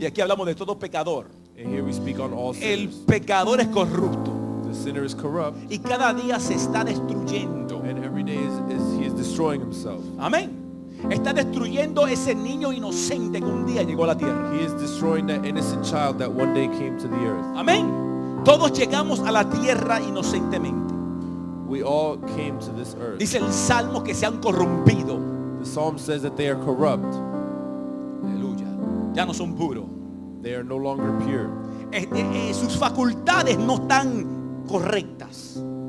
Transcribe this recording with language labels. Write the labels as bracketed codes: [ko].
[es] Y aquí hablamos de todo pecador. [en] and here we speak on all [es] El [en] sinners. [es] pecador es corrupto. [en] The sinner is corrupt, [es] Y cada día se está destruyendo. [en] and every day he is destroying himself. [es] Amén. Está destruyendo ese niño inocente que un día llegó a la tierra. [en] He is destroying that innocent child that one day came to the earth. [es] Amén. Todos llegamos a la tierra inocentemente. [en] We all came to this earth. [es] Dice el Salmo que se han corrompido. [en] The psalm says that they are corrupt. [es] Aleluya. Ya no son puros. [en] They are no longer pure. [es] Sus facultades no están correctas.